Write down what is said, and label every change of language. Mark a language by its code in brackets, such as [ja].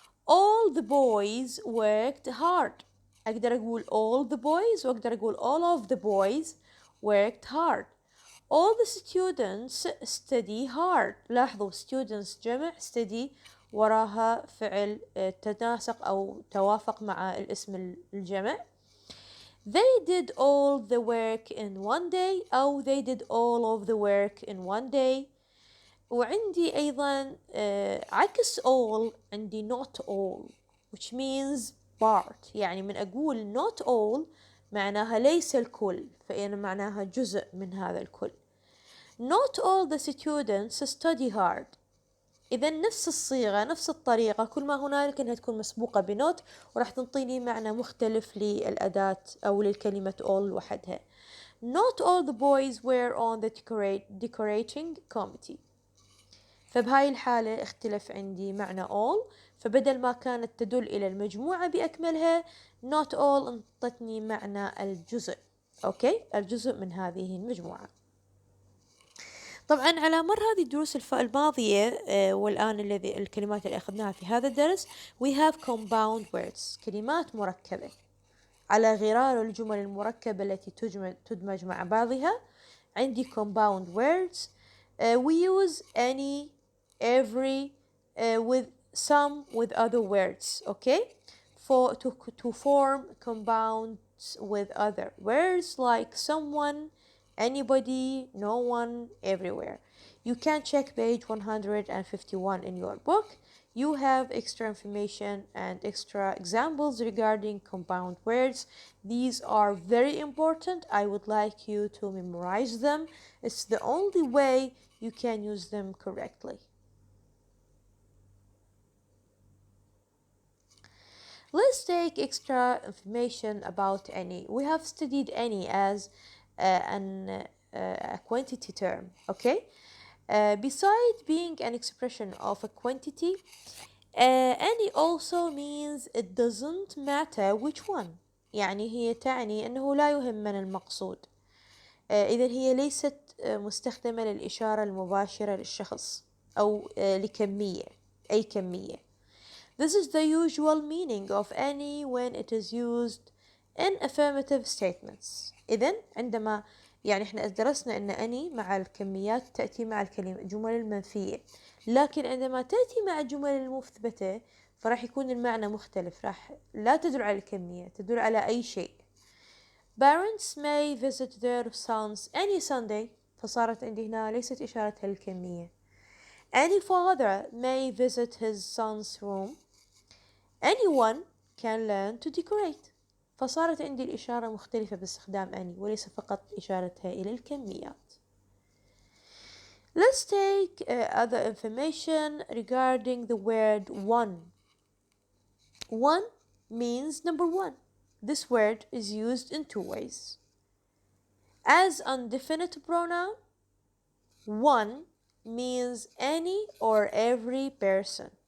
[en] All the boys worked hard. [ar] أقدر أقول [en] all the boys [ar] وأقدر أقول [en] all of the boys worked hard. All the students study hard. [ar] لاحظوا [en] students جمع، study [ar] وراها فعل تناسق أو توافق مع الاسم الجمع. [en] They did all the work in one day أو they did all of the work in one day. [ar] وعندي أيضا عكس all عندي [en] not all which means part، [ar] يعني من أقول [en] not all [ar] معناها ليس الكل، فإن معناها جزء من هذا الكل. [en] Not all the students study hard. [ar] إذا نفس الصيغة نفس الطريقة، كل ما هنالك أنها تكون مسبوقة بنوت وراح تنطيني معنى مختلف للأداة أو للكلمة all وحدها. [en] Not all the boys were on the decorating committee. [ar] فبهاي الحالة اختلف عندي معنى all، فبدل ما كانت تدل إلى المجموعة بأكملها [en] not all [ar] انطتني معنى الجزء. أوكي، الجزء من هذه المجموعة. طبعا على مر هذه الدروس الماضية والآن الكلمات اللي أخذناها في هذا الدرس [en] we have compound words، [ar] كلمات مركبة على غرار الجمل المركبة التي تدمج مع بعضها. [en] عندي compound words we use any, every, with some, with other words, okay, to form compounds with other words like someone, anybody, no one, everywhere. You can check page 151 in your book. You have extra information and extra examples regarding compound words. These are very important. I would like you to memorize them. It's the only way you can use them correctly. Let's take extra information about any. We have studied any as a quantity term, okay? Besides being an expression of a quantity, any also means it doesn't matter which one. [ar] يعني هي تعني أنه لا يهمنا المقصود. إذا هي ليست مستخدمة للإشارة المباشرة للشخص أو لكمية، أي كمية. [en] This is the usual meaning of any when it is used in affirmative statements. [ar] إذن عندما يعني احنا درسنا أن any مع الكميات تأتي مع الجمل المنفية، لكن عندما تأتي مع الجمل المثبتة فراح يكون المعنى مختلف، راح لا تدل على الكمية، تدل على أي شيء. [en] Parents may visit their sons any Sunday، [ar] فصارت عندي هنا ليست إشارتها للكمية. [en] Any father may visit his son's room. Anyone can learn to decorate. [ar] فصارت عندي الإشارة مختلفة باستخدام any وليس فقط إشارتها إلى الكميات. [en] Let's take other information regarding the word one. One means number one. This word is used in two ways. As indefinite pronoun, one means any or every person.